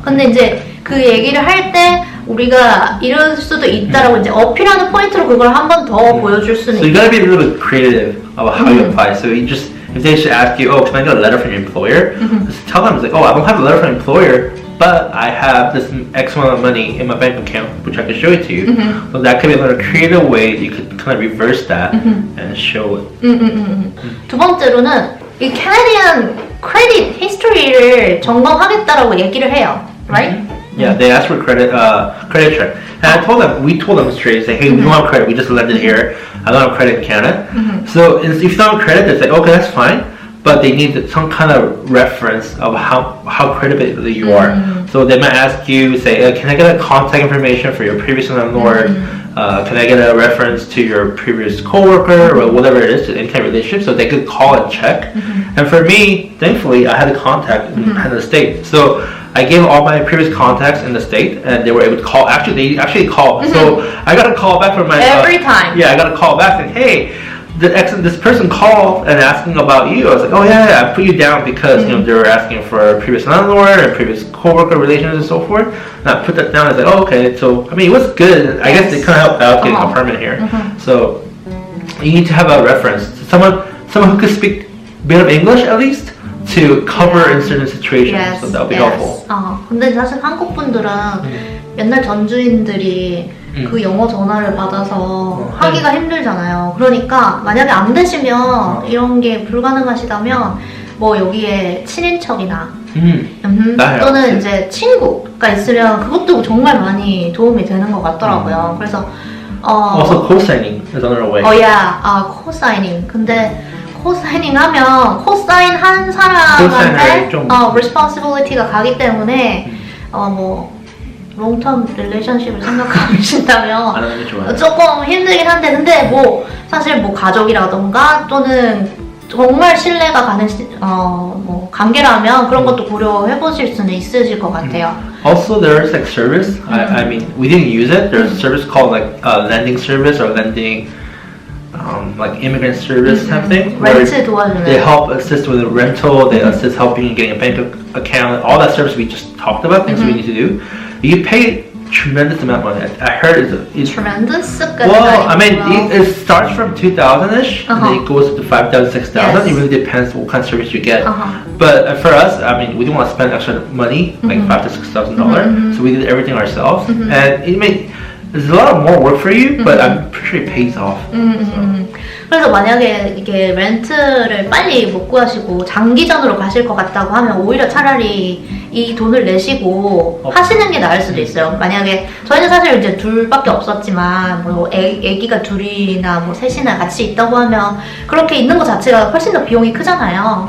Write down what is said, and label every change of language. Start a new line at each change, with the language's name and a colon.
Korean: 근데 이제 그 얘기를 할 때 우리가 이럴 수도 있다라고 이제 어필하는 포인트로 그걸 한 번 더 보여줄 수는
English: So you gotta be a little bit creative about how you apply. So you just, if they should ask you, oh, can I get a letter from your employer? Just tell them, it's like, oh, I don't have a letter from your employer, but I have this X amount of money in my bank account, which I can show it to you. So that could be another creative way you could kind of reverse that and show it. 두 번째로는 이 캐나디안 크레딧 히스토리를 점검하겠다라고 얘기를 해요, right? Yeah, they asked for credit check, and we told them straight, say, hey, we don't have credit, we just landed here. I don't have credit in Canada. So if you don't have credit, they say, okay, that's fine. But they need some kind of reference of how credible you are. So they might ask you, say, can I get a contact information for your previous landlord? Can I get a reference to your previous coworker or whatever it is, any kind of relationship, so they could call and check. And for me, thankfully, I had a contact in the state. So I gave all my previous contacts in the state, and they were able to call. Actually, they actually called. So I got a call back from my every time. Yeah, I got a call back saying, hey, this person called and asking about you. I was like, oh yeah, I put you down because you know they were asking for a previous landlord and previous coworker relations and so forth. And I put that down. I was like, oh okay. So I mean, it was good. I guess they kind of helped out getting a permit here. So you need to have a reference, someone who could speak a bit of English at least to cover in certain situations. So that would be helpful.
Korean: 근데 사실 한국 분들은 옛날 전주인들이 그 영어 전화를 받아서 하기가 힘들잖아요. 그러니까 만약에 안 되시면 이런 게 불가능하시다면 뭐 여기에 친인척이나 또는 이제 친구가 있으면 그것도 정말 많이 도움이 되는 것 같더라고요. 그래서
English: Also co-signing is another way.
Korean: 코사이닝. 근데 코사이닝 하면 코사인 한 사람한테 responsibility가 가기 때문에 뭐 롱텀 릴레이션십을 생각하신다면 조금 힘들긴 한데 근데 뭐 사실 뭐 가족이라던가 또는 정말 신뢰가 가는 뭐 관계라면 그런 것도 고려해 보실 수는 있으실 것 같아요.
English: Also, there's like service. I mean, we didn't use it. There's a service called like lending service or lending. Like immigrant service type thing. 렌트 도와주는. They help assist with the rental. They assist helping in getting a bank account. All that service we just talked about. Things we need to do. You pay tremendous amount of money. I heard it's tremendous. Well, I mean, it starts from 2,000-ish, and then it goes to 5,000, 6,000. It really depends what kind of service you get. But for us, I mean, we didn't want to spend extra money, like $5,000 to $6,000. So we did everything ourselves, and it made. There's a lot of more work for you, but I'm pretty sure it pays off.
Korean: 그래서 만약에 이게 렌트를 빨리 못 구하시고 장기전으로 가실 것 같다고 하면 오히려 차라리 이 돈을 내시고 하시는 게 나을 수도 있어요. 만약에 저희는 사실 이제 둘밖에 없었지만 뭐 애기가 둘이나 뭐 셋이나 같이 있다고 하면 그렇게 있는 것 자체가 훨씬 더 비용이 크잖아요.